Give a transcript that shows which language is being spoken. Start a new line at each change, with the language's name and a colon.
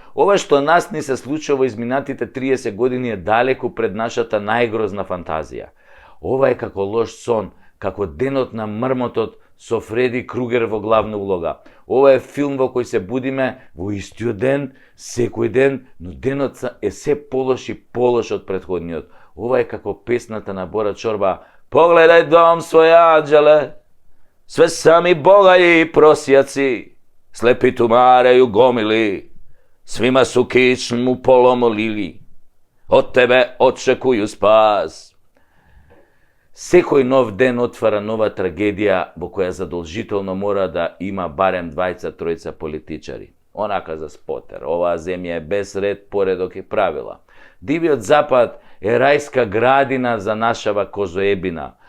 Macedonian: Ова што нас ни се случува во изминатите 30 години е далеку пред нашата најгрозна фантазија. Ова е како лош сон, како денот на мрмотот со Фреди Кругер во главна улога. Ова е филм во кој се будиме во истиот ден, секој ден, но денот е се полош и полош од претходниот. Ова е како песната на Бора Чорба:
Serbian: Погледај дом свој анđеле, све сами богаји и просјаци, слепи тумареју гомили, свима су кичму поломолили, од тебе очекују спас.
Macedonian: Секој нов ден отвара нова трагедија во која задолжително мора да има барем 2-3 политичари. Онака за спотер, оваа земја е без ред, поредок и правила. Дивиот запад е рајска градина за нашава козоебина.